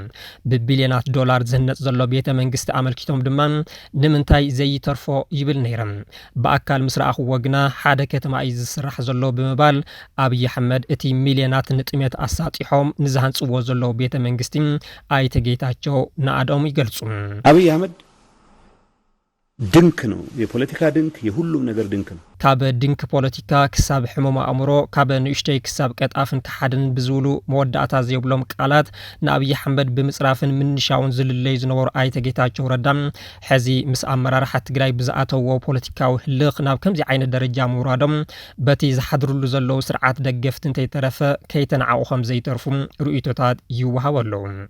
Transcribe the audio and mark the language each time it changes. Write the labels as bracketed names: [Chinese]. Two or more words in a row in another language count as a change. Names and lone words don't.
[Tigrinya] ብቢልዮናት ዶላር ዝህነጽ ዘሎ ቤተ መንግስቲ ኣመልኪቶም ድማ ንምንታይ ዘይተርፎ ይብል ነይሮም ብኣካል ምስ ረኣኽዎ ግና ሓደ ከተማ እዩ ዝስራሕ ዘሎ ብምባል ኣብይ ኣሕመድ እቲ ሚልዮናት ንጥሜት ኣሳጢሖም ንዝሃንጽዎ ዘሎ ቤተ መንግስቲ ኣይተ ጌታቸው ንኣዶም ይገልጹ [Amharic] አብይ አህመድ ድንክ ነው የፖለቲካ ድንክ የሁሉም ነገር ድንክ ነው [Tigrinya] ካብ ድንክ ፖለቲካ ክሳብ ሕመም አእምሮ ካብ ንእሽተይ ክሳብ ቀጣፍን ክሓድን ብዝብሉ መወዳእታ ዘይብሎም ቃላት ንኣብይ ኣሕመድ ብምጽራፍን ምንሻውን ዝልለይ ዝነበሩ ኣይተ ጌታቸው ረዳም ሕዚ ምስ ኣመራርሓ ትግራይ ብዝኣተዎ ፖለቲካዊ ህልኽ ናብ ከምዚ ዓይነት ደረጃ ምውራዶም በቲ ዝሓድርሉ ዘለው ስርዓት ደገፍቲ እንተይተረፈ ከይተነዓቑ ከም ዘይተርፉ ርእይቶታት ይወሃብ ኣለዉ